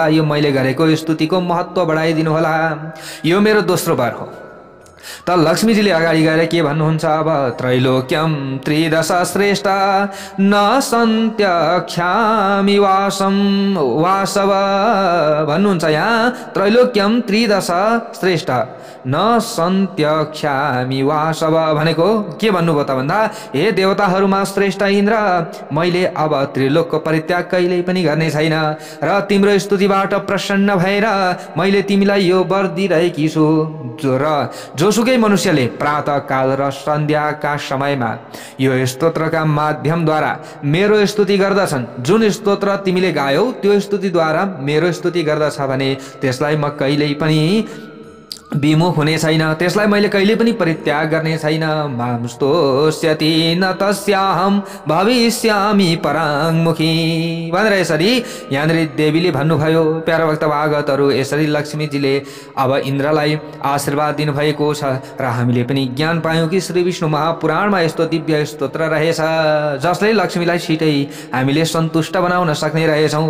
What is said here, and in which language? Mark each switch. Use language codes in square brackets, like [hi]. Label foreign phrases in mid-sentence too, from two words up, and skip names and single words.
[ne] यो मैले गरेको स्तुतिको महत्त्व बढाइदिनु होला। यो मेरो दोस्रो वर हो। त लक्ष्मीजीले अगाडि गएर के भन्नुहुन्छ, अब [sa] त्रैलोक्यम त्रिदश श्रेष्ठ न सन्त्यख्यामि वासव [ne] भन्नुहुन्छ। यहाँ [sa] त्रैलोक्यम त्रिदश श्रेष्ठ न सन्त्यख्यामि वासव [ne] भनेको के भन्नुभयो त भन्दा, हे देवताहरूमा श्रेष्ठ इन्द्र, मैले अब त्रिलोकको परित्याग कहिल्यै पनि गर्ने छैन र तिम्रो स्तुतिबाट प्रसन्न भएर मैले तिमीलाई यो वर दिइरहेकी छु। र जोसुकै मनुष्यले प्रातः काल र सन्ध्याका समयमा यो स्तोत्रका माध्यमद्वारा मेरो स्तुति गर्दछन्, जुन स्तोत्र तिमीले गायौ त्यो स्तुतिद्वारा मेरो स्तुति गर्दछ भने त्यसलाई म कहिल्यै पनि विमुख हुने छैन, त्यसलाई मैले कहिले पनि परित्याग गर्ने छैन। [sa] मांस्तोष्यति न तस्याहम भविष्यामि पराङ्मुखी [ne] भनेर यसरी यहाँनिर देवीले भन्नुभयो। प्यारा भक्त भागवतहरू, यसरी लक्ष्मीजीले अब इन्द्रलाई आशीर्वाद दिनुभएको छ र हामीले पनि ज्ञान पायौँ कि श्री विष्णु महापुराणमा यस्तो दिव्य स्तोत्र रहेछ जसले लक्ष्मीलाई छिटै हामीले सन्तुष्ट बनाउन सक्ने रहेछौँ।